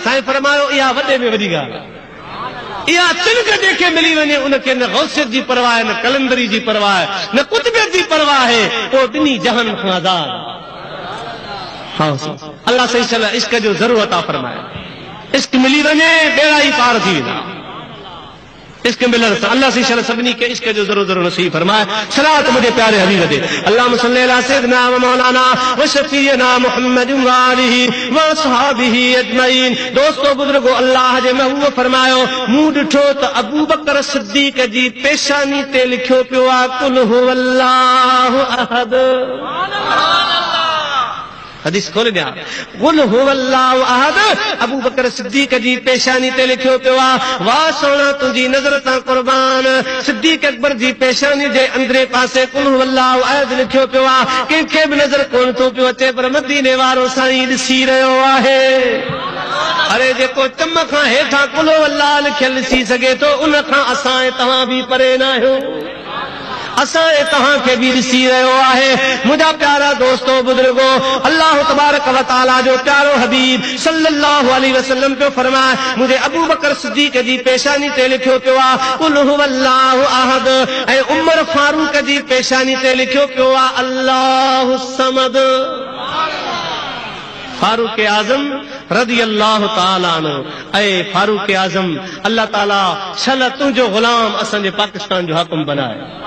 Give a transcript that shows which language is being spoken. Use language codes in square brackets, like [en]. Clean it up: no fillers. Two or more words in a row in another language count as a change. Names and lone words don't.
[sd] साईं फरमायो इहा वॾे में वॾी ॻाल्हि, इहा चिणग जेके मिली वञे उनखे न गौसियत जी परवाह आहे, न कलंदरी जी परवाह आहे, न कुतुबियत जी परवाह आहे, पोइ ॿिन्ही जहान खां आज़ाद। अल्लाह सही सलाह इश्क जो ज़रूरत आहे फरमाए। इश्क मिली वञे बेड़ा ई पार थी वेंदा। इश्क मिलण सां अल्लाह सही सलाह सभिनी खे इश्क जो ज़रूर नसीब फरमाए। सलात मुंहिंजे प्यारे हबीब ते, [ar] اللهم صل على سيدنا ومولانا وشفيعنا محمد وآله وأصحابه أجمعين. [sd] दोस्तो बुजुर्गो, अल्लाह जे महबूब फरमायो, मूं ॾिठो त अबू बकर सिद्दीक़ जी पेशानी ते लिखियो पियो आहे, [ar] قل هو الله أحد. [sd] हदीस खोले ॾियां, [ar] قل هو الله أحد. [sd] अबू बकर सिद्दीक़ जी पेशानी ते लिखियो पियो आहे, वाह सोना तुंहिंजी नज़र तां क़ुर्बान। सिद्दीक़ अकबर जी पेशानी जे अंदरे पासे [ar] قل هو الله أحد [sd] लिखियो पियो आहे। कंहिंखे बि नज़र कोन थो पियो अचे, पर मदीने वारो साईं ॾिसी रहियो आहे। अरे जेको चम खां हेठां [ar] قل هو الله [sd] लिखियल ॾिसी सघे थो, उन खां असां ऐं तव्हां बि परे न आहियूं। असां तव्हांखे बि ॾिसी रहियो आहे। मुंहिंजा प्यारा दोस्तो बुजुर्गो, [ar] الله تبارك وتعالى [sd] जो प्यारो हबीब [ar] صلى الله عليه وسلم [sd] पियो फरमाए, मुंहिंजे अबू बकर सिद्दीक़ जी पेशानी ते लिखियो पियो आहे, [ar] قل هو الله أحد. [sd] ऐं उमर फारूक जी पेशानी ते लिखियो पियो आहे, [ar] الله صمد. [sd] फारूक आज़म [ar] رضي الله تعالى عنه, [sd] ऐं फारूक आज़म [ar] الله تعالى [sd] छल तुंहिंजो ग़ुलाम असांजे पाकिस्तान जो हाकिम बनाए।